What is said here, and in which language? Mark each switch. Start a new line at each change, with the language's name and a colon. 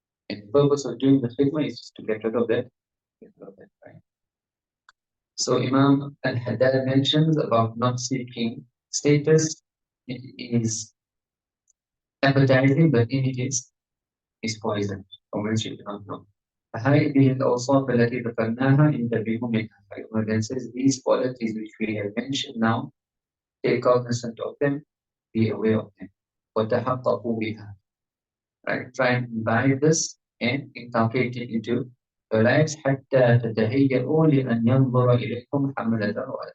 English: And the purpose of doing the khidmah is just to get rid of that pride. So Imam al-Haddad mentions about not seeking status. It is appetizing, but in it is poison, or which you cannot know.
Arabic: هذه الأوصاف التي ذكرناها انتبهوا منها.
English: Umar then says, these qualities which we have mentioned now, take cognizance of them, be aware of them.
Arabic: وتحققوا بها.
English: Right? Try and imbibe this and inculcate it into your lives
Arabic: حتى تتهيئوا لأن ينظر إليكم حملة الرأي.